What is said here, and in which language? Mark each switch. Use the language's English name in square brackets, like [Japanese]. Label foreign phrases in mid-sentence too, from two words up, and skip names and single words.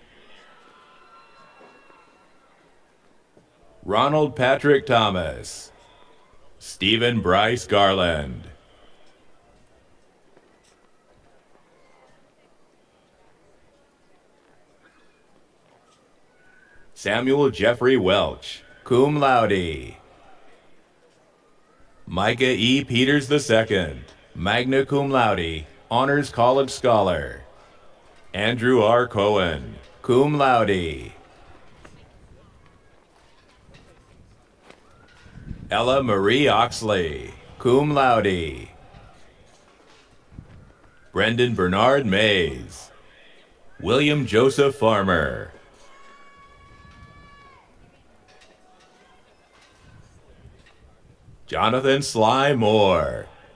[English] Ronald Patrick Thomas. Stephen Bryce Garland. Samuel Jeffrey Welch, [Latin] cum laude. [English] Micah E. Peters II, [Latin] magna cum laude, [English] honors college scholar. Andrew R. Cohen, [Latin] cum laude. [English] Ella Marie Oxley, [Latin] cum laude. [English] Brendan Bernard Mays. William Joseph Farmer. Jonathan Sly Moore.